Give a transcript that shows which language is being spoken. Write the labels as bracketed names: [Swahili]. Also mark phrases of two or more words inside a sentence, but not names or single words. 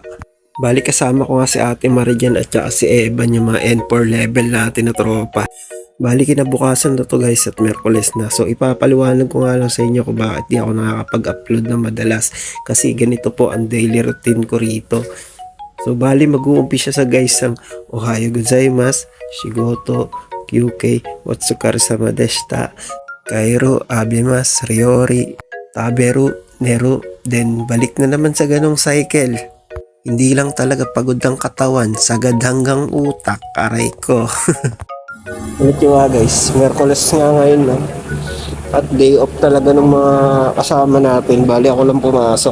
[Filipino] Bali kasama ko nga si Ate Marijan at saka si Evan yung mga N4 level natin na tropa. Bali kinabukasan na to guys at Merkules na. So ipapaliwanag ko nga lang sa inyo kung bakit di ako nakakapag-upload na madalas. Kasi ganito po ang daily routine ko rito. So bali mag-uumpisa sa guys ang [Japanese] おはようございます、仕事、休憩、お疲れ様でした、帰ろ、浴びます、料理、食べる、寝る. [Filipino] Then balik na naman sa ganong cycle. Hindi lang talaga pagod ang katawan, sagad hanggang utak, aray ko. Ulit yung nga guys, Merkules nga ngayon, no? At day off talaga ng mga kasama natin. Bali ako lang pumasok.